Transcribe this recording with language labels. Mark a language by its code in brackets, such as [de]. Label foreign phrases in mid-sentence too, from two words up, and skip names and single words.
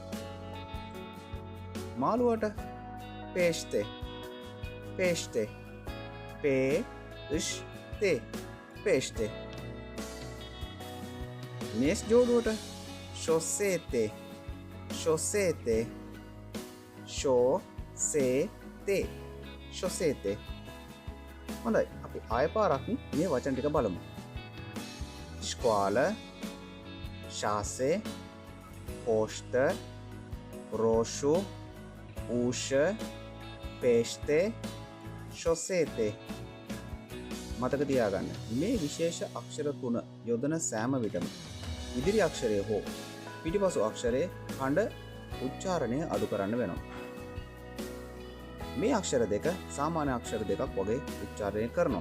[ro] මාළුවට pește, pește, pește, pește. [si] මේස් ජෝඩුවට [ro] șosete, șosete, șosete, șosete. [si] හොඳයි. අපි ආයෙ පාරක් මේ වචන ටික බලමු. [ro] Școală, șase, poștă, roșu, ușă, pește, șosete. [si] මතක තියාගන්න. මේ විශේෂ අක්ෂර තුන යොදන සෑම විටම ඉදිරි අක්ෂරය හෝ පිටිපසු අක්ෂරයේ හඬ උච්චාරණය අඩු කරන්න වෙනවා. මේ අක්ෂර දෙක සාමාන්‍ය අක්ෂර දෙකක් වගේ උච්චාරණය කරනවා.